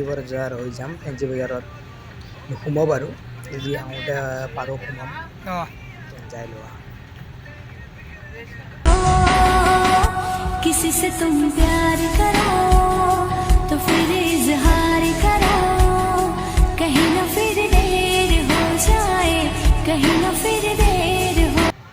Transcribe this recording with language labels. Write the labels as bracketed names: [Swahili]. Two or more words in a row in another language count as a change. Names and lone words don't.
[Assamese] বজাৰ হৈ যাম ফেঞ্চি বজাৰত নোসোমাওঁ বাৰু যদি আহোঁতে পাৰোঁ সোমাম যাই লোৱা [Hindi] किसी से तुम प्यार करो तो फिर इजहार करो कहीं ना फिर देर हो जाए कहीं ना फिर देर हो